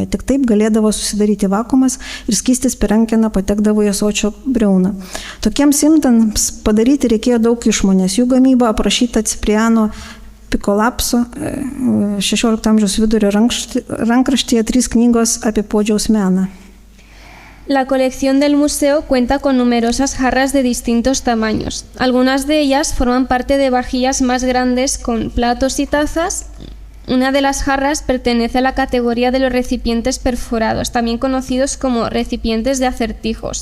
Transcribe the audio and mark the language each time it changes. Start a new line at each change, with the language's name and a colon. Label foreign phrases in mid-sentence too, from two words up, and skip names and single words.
Lithuanian: Tik taip galėdavo susidaryti vakuumas ir skystis per rankeną patekdavo į ąsočio briauną. Tokiems indams padaryti reikėjo daug išmonės. Jų gamyba aprašyta Cipriano Pikolapso 16 amžiaus vidurio rankraštyje 3 knygos apie podžiaus meną.
Spanish: La colección del museo cuenta con numerosas jarras de distintos tamaños. Algunas de ellas forman parte de vajillas más grandes con platos y tazas. Una de las jarras pertenece a la categoría de los recipientes perforados, también conocidos como recipientes de acertijos.